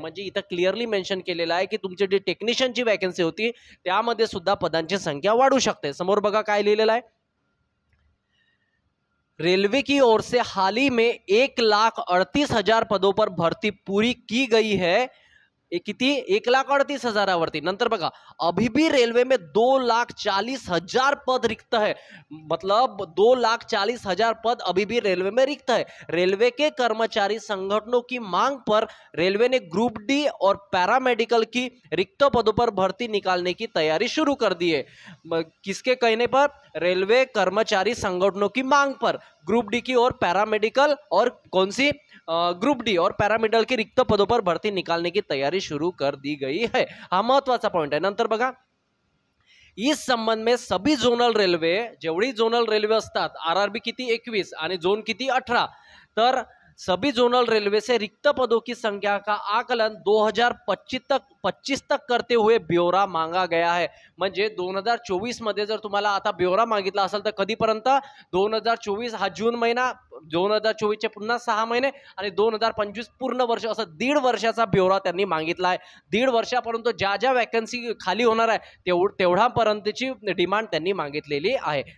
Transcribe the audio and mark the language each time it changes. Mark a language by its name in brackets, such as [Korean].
[Marathi] म्हणजे इथं clearly mention केलेलं आहे की तुमची जी टेक्निशियनची वॅकन्सी होती त्यामध्ये सुद्धा पदांची संख्या वाढू शकते. समोर बघा काय लिहिलेलं आहे, [Hindi] रेलवे की ओर से हाल ही में 1,38,000 पदों पर भर्ती पूरी की गई है. किती? [Marathi] 1,38,000वरती. नंतर बघा, [Hindi] अभी भी रेलवे में 2,40,000 पद रिक्त है. मतलब 2,40,000 पद अभी भी रेलवे में रिक्त है. रेलवे के कर्मचारी संगठनों की मांग पर रेलवे ने ग्रुप डी और पैरामेडिकल की रिक्त पदों पर भर्ती निकालने की तैयारी शुरू कर दी है. किसके कहने पर? रेलवे कर्मचारी संगठनों की मांग पर ग्रुप डी की और पैरामेडिकल और कौन सी ग्रुप डी और पैरामेडिकल के रिक्त पदों पर भर्ती निकालने की तैयारी शुरू कर दी गई है. [Marathi] हा महत्वाचा पॉइंट आहे. नंतर बघा, [Hindi] इस संबंध में सभी जोनल रेल्वे, [Marathi] जेवढी जोनल रेल्वे असतात, RRB किती 21 आणि झोन किती 18, तर [Hindi] सभी जोनल रेलवे से रिक्त पदों की संख्या का आकलन 2025 तक करते हुए ब्यौरा मांगा गया है. [Marathi] म्हणजे 2024 मध्ये जर तुम्हाला आता ब्यौरा मागितला असेल तर कधीपर्यंत 2024 हा जून महिना, 2024 चे पुन्हा 6 महिने आणि 2025 पूर्ण वर्ष, असं 1.5 वर्षाचा ब्यौरा त्यांनी मागितला आहे. 1.5 वर्षापर्यंत ज्या ज्या वॅकन्सी खाली होणार आहे तेवढ्यापर्यंतची डिमांड त्यांनी मागितलेली आहे.